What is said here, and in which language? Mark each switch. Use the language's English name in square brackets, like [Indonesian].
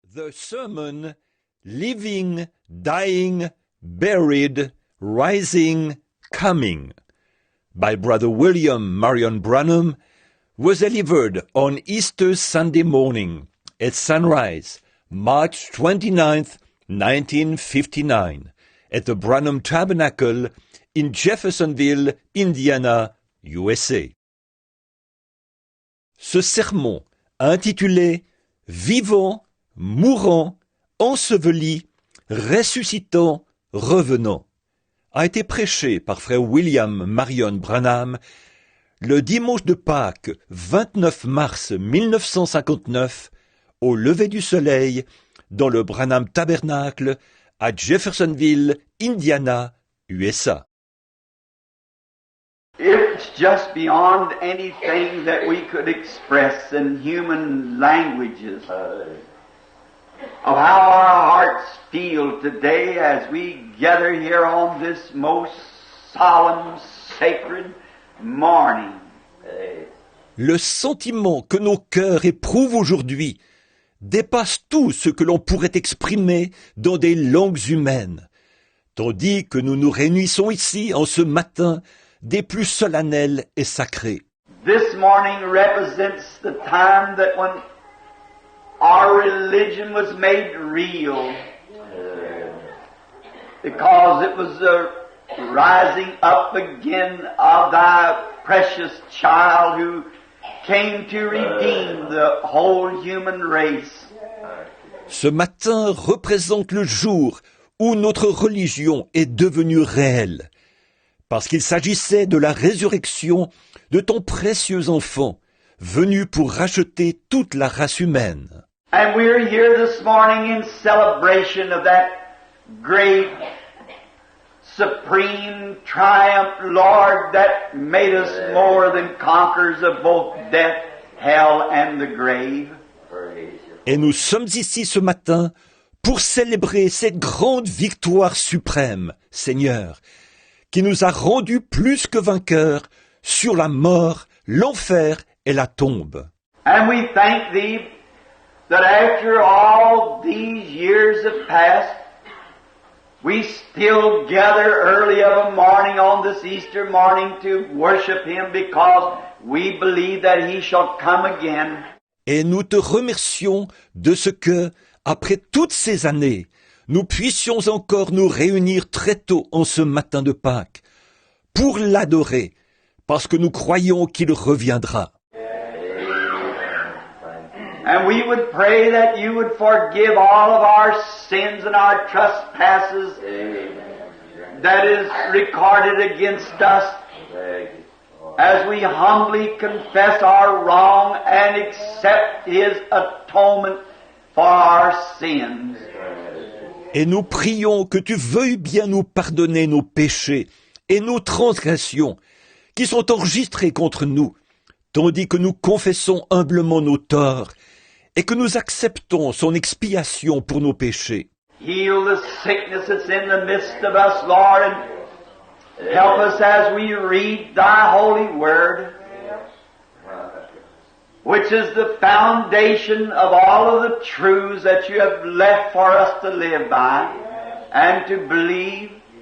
[English] sermon, Living, Dying, Buried, Rising, Coming, by Brother William Marion Branham, was delivered on Easter Sunday morning at sunrise, March 29th, 1959, at the Branham Tabernacle in Jeffersonville, Indiana, USA. [French] Ce sermon, intitulé « Vivant, mourant, enseveli, ressuscitant, revenant », a été prêché par frère William Marion Branham le dimanche de Pâques 29 mars 1959 au lever du soleil dans le Branham Tabernacle à Jeffersonville, Indiana, USA. [English] It's just beyond anything that we could express in human languages of how our hearts feel today as we gather here on this most solemn, sacred morning. [French] Le sentiment que nos cœurs éprouvent aujourd'hui dépasse tout ce que l'on pourrait exprimer dans des langues humaines, tandis que nous nous réunissons ici en ce matin des plus solennels et sacrés. [English] This morning represents the time that when our religion was made real, because it was the rising up again of thy precious child who came to redeem the whole human race. [French] Ce matin représente le jour où notre religion est devenue réelle, parce qu'il s'agissait de la résurrection de ton précieux enfant, venu pour racheter toute la race humaine. [English] And we're here this morning in celebration of that great, supreme triumph, Lord, that made us more than conquerors of both death, hell, and the grave. [French] Et nous sommes ici ce matin pour célébrer cette grande victoire suprême, Seigneur, qui nous a rendus plus que vainqueurs sur la mort, l'enfer et la tombe. [English] And we thank Thee that after all these years have passed, we still gather early of a morning on this Easter morning to worship Him because we believe that He shall come again. [French] Et nous te remercions de ce que, après toutes ces années, nous puissions encore nous réunir très tôt en ce matin de Pâques pour l'adorer, parce que nous croyons qu'il reviendra. [English] And we would pray that you would forgive all of our sins and our trespasses that is recorded against us as we humbly confess our wrong and accept His atonement for our sins. [French] Et nous prions que tu veuilles bien nous pardonner nos péchés et nos transgressions qui sont enregistrés contre nous, tandis que nous confessons humblement nos torts et que nous acceptons son expiation pour nos péchés. [English] Heal the sickness that's in the midst of us, Lord, and help us as we read Thy holy word, which is the foundation of all of the truths that you have left for us to live by and to believe.